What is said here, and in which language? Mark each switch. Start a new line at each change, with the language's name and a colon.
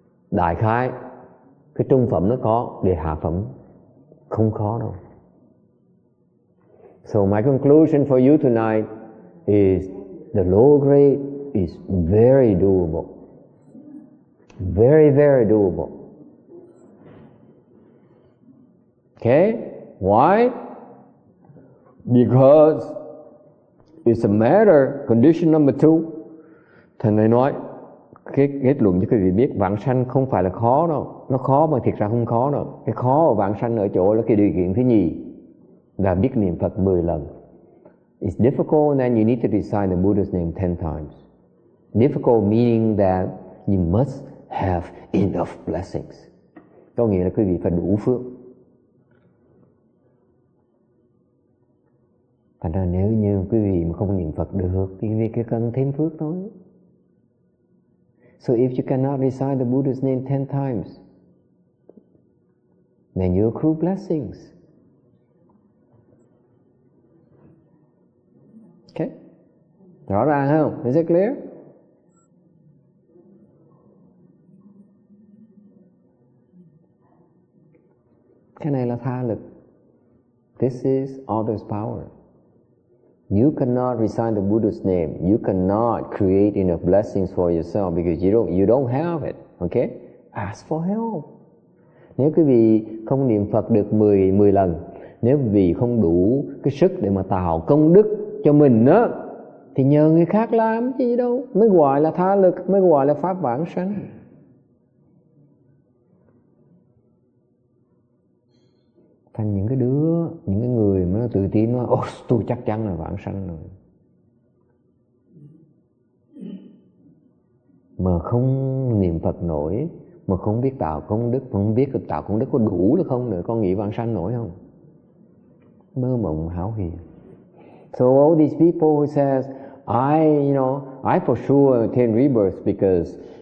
Vietnamese: Đại khái cái trung phẩm nó có, để hạ phẩm không khó đâu.
English: So my conclusion for you tonight is the lower grade is very doable. Very, very doable. Okay? Why? Because it's a matter, condition number 2.
Vietnamese: Thầy này nói, cái kết luận cho quý vị biết, vãng sanh không phải là khó đâu. Nó khó mà thiệt ra không khó đâu. Cái khó ở vãng sanh ở chỗ là cái điều kiện thứ nhì là biết niệm Phật 10 lần.
English: It's difficult and then you need to recite the Buddha's name 10 times. Difficult meaning that you must have enough blessings.
Vietnamese: Có nghĩa là quý vị phải đủ phước. Thành ra nếu như quý vị mà không niệm Phật được thì quý vị cứ cần thêm phước thôi.
English: So if you cannot recite the Buddha's name 10 times, then you accrue blessings. Okay?
Vietnamese: Rõ ràng không?
English: Is it clear?
Vietnamese: Cái này là tha lực.
English: This is others' power. You cannot recite the Buddha's name. You cannot create enough blessings for yourself because you don't have it. Okay? Ask for help.
Vietnamese: Nếu quý vị không niệm Phật được 10 lần, nếu quý vị không đủ cái sức để mà tạo công đức cho mình á, thì nhờ người khác làm chứ gì đâu. Mới gọi là tha lực, mới gọi là pháp vãng sanh. Thành những cái người mà nó tự tin nói, tôi chắc chắn là vãng sanh rồi. Mà không niệm Phật nổi, mà không biết tạo công đức, mà không biết tạo công đức có đủ được không nữa, con nghĩ vãng sanh nổi không? Mơ mộng hão huyền.
English: So all these people who says, I for sure attain rebirth because